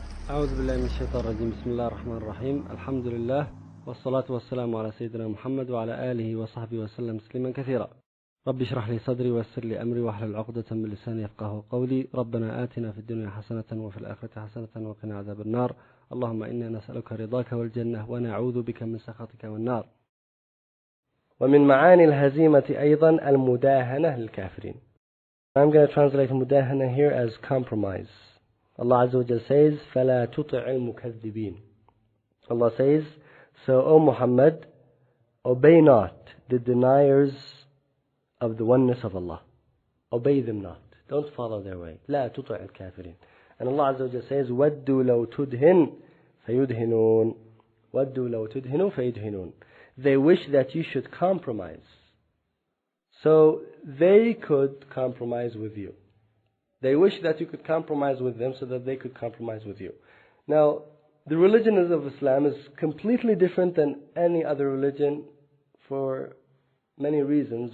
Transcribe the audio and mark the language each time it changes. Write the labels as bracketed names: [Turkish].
[Arabic] أعوذ بالله من الشيطان الرجيم بسم الله الرحمن الرحيم الحمد لله والصلاة والسلام على سيدنا محمد وعلى آله وصحبه وسلم تسليما كثيرا رب اشرح لي صدري ويسر لي أمري واحلل عقدة من لساني يفقهوا قولي ربنا آتنا في الدنيا حسنة وفي الآخرة حسنة وقنا عذاب النار اللهم إنا نسألك رضاك والجنة ونعوذ بك من سخطك والنار. ومن معاني الهزيمة أيضا المداهنة للكافرين. [English] I'm going to translate mudahana here as compromise. Allah Azza wa Jal says, [Arabic] فَلَا تُطِعِ الْمُكَذِّبِينَ. [English] Allah says, so O Muhammad, obey not the deniers of the oneness of Allah. Obey them not. Don't follow their way. [Arabic] لَا تُطِعِ الْكَافِرِينَ. [English] And Allah Azza wa Jal says, [Arabic] وَدُّوا لَوْ تُدْهِنْ فَيُدْهِنُونَ وَدُّوا لَوْ تُدْهِنُوا فَيُدْهِنُونَ. [English] They wish that you should compromise. So they could compromise with you. They wish that you could compromise with them so that they could compromise with you. Now, the religion of Islam is completely different than any other religion for many reasons.